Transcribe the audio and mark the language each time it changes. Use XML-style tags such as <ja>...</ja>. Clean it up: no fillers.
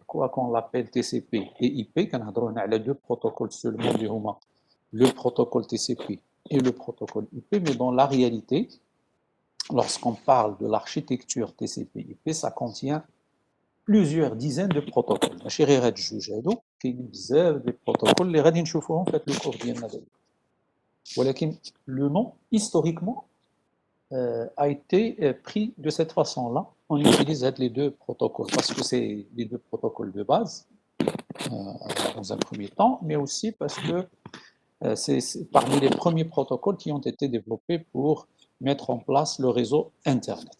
<fr>Quoi qu'on l'appelle TCP et IP, on a deux protocoles seulement, le protocole TCP et le protocole IP, mais dans la réalité, lorsqu'on parle de l'architecture TCP/IP, ça contient plusieurs dizaines de protocoles.</fr> <ar>ماشي غير هاد الجوج هادو كاينين بزاف ديال البروتوكول اللي غادي نشوفوهم في هاد الكور ديالنا دابا. ولكن</ar> <fr>le nom historiquement a été pris de cette façon-là. On utilise les deux protocoles parce que c'est les deux protocoles de base dans un premier temps, mais aussi parce que c'est parmi les premiers protocoles qui ont été développés pour mettre en place le réseau Internet.</fr>